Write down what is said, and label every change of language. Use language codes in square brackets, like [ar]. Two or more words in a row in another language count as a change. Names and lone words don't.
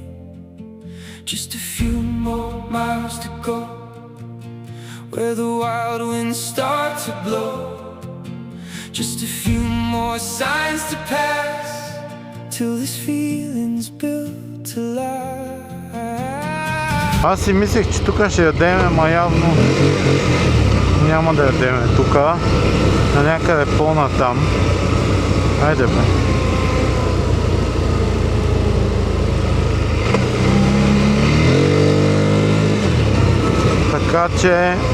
[en] Just a few more miles to go, where the wild winds start to blow. Just a few more signs to pass, till this feeling's built to last. [bg] Аз си мислех, че тук ще ядеме, ама явно няма да ядеме тук. На някъде по-натам. Айде, бе. Така че...